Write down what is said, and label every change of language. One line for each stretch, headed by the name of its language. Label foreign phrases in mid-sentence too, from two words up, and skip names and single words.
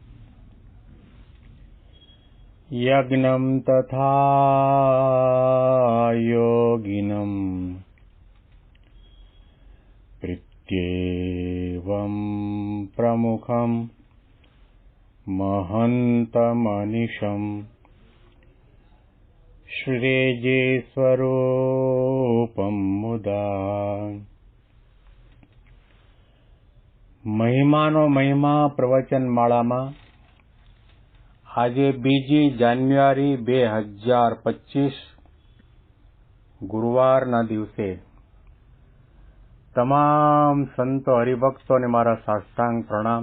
Sanskrit: यज्ञं तथा योगिनं प्रीत्येवं प्रमुखं महन्तमनिशम् श्रेजे स्वरूपं मुदा।
Gujarati: મહિમાનો મહિમા પ્રવચન માળામાં આજે 2 જાન્યુઆરી 2025 ગુરુવારના દિવસે તમામ સંતો હરિભક્તોને મારા સાષ્ટાંગ પ્રણામ.